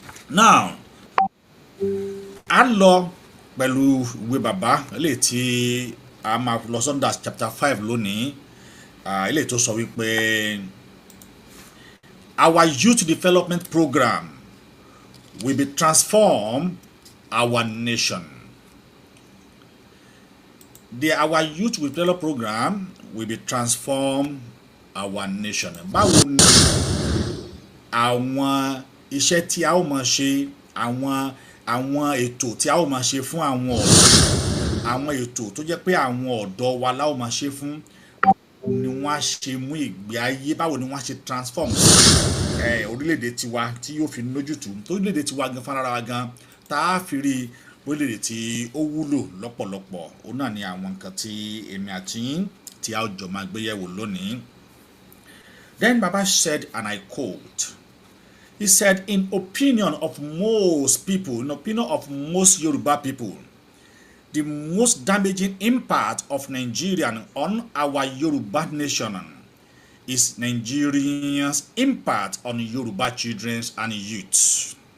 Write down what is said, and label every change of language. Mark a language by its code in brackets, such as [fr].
[yo] Now a lọ pẹ̀lú ìwé bàbá eléyìí tí a máa lọ sọ́ndà chapter 5 lónìí eléyìí tó sọ wípé [en] our youth development program will be transform our nation. Our youth development program will be transform our nation. [yo] Báwo ni àwọn iṣẹ́ tí a ó máa ṣe àwọn ètò tí a ó máa ṣe fún àwọn ọ̀dọ́ àwọn ètò tó jẹ́ pé àwọn ọ̀dọ́ wa la ó máa ṣe fún ni wọ́n á ṣe mú ìgbé ayé báwo ni wọ́n á ṣe transform orílẹ̀-èdè tiwa tí yóò fi lójútùú tó orílẹ̀-èdè tiwa gan fúnra wa gan tá a fi rí orílẹ̀-èdè tí ó wúlò lọ́pọ̀lọpọ̀ òun náà ni àwọn nǹkan tí èmi àti yín tí a ó jọ máa gbé yẹ̀wò lónìí. [en] Then Baba said, and I quote, he said, in opinion of most people, in opinion of most Yoruba people, the most damaging impact of Nigerian on our Yoruba nation is Nigerians' impact on Yoruba children and youth.